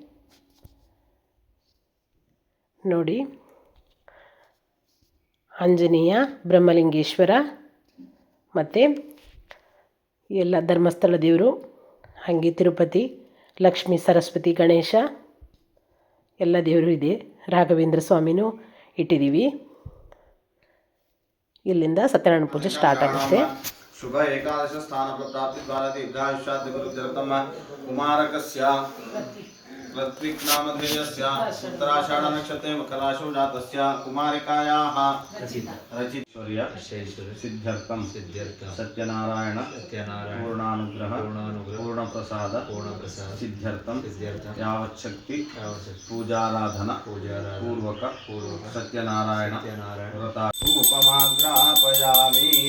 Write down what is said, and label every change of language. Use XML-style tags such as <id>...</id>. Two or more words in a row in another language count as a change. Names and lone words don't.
<kn>ನೋಡಿ, ಆಂಜನೇಯ, ಬ್ರಹ್ಮಲಿಂಗೇಶ್ವರ ಮತ್ತು ಎಲ್ಲ ಧರ್ಮಸ್ಥಳ ದೇವರು, ಹಾಗೆ ತಿರುಪತಿ, ಲಕ್ಷ್ಮೀ, ಸರಸ್ವತಿ, ಗಣೇಶ ಎಲ್ಲ ದೇವರು ಇದೆ. ರಾಘವೇಂದ್ರ ಸ್ವಾಮಿನೂ ಇಟ್ಟಿದ್ದೀವಿ. ಇಲ್ಲಿಂದ ಸತ್ಯನಾರಾಯಣ ಪೂಜೆ ಸ್ಟಾರ್ಟ್ ಆಗುತ್ತೆ.</kn> <sa>शुभ एकादश स्थान प्राप्ति द्वारा दीर्घायुष्यात् गुरुजरतम कुमारकस्य ऋत्विक नामधेयस्य उत्तराषाढ़ नक्षत्रे मकराशौ जातस्य कुमारिकायाः रचितैश्वर्य सिद्ध्यर्थं सत्यनारायण पूर्णानुग्रह पूर्णप्रसाद सिद्ध्यर्थं यावच्छक्ति पूजाराधना पूर्वक सत्यनारायण व्रतारूपमाग्रापयामि।</sa>